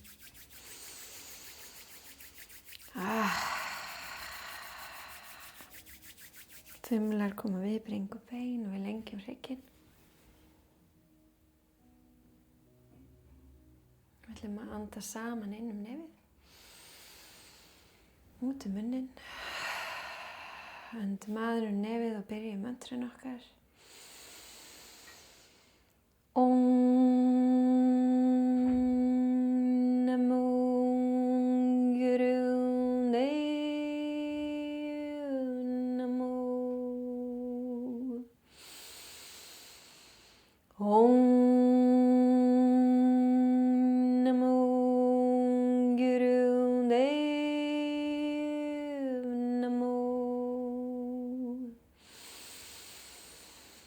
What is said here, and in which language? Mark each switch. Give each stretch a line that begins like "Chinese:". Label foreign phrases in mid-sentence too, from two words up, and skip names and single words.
Icelandic: Þumlar koma við, bringu bein og við lengjum hrygginn. Við ætlum að anda saman inn nefið. Út munninn. Öndum aður nefið og byrjum mantran okkar.
Sanskrit: Om Namo Guru Devi Namo. Om Namo Guru Devi Namo.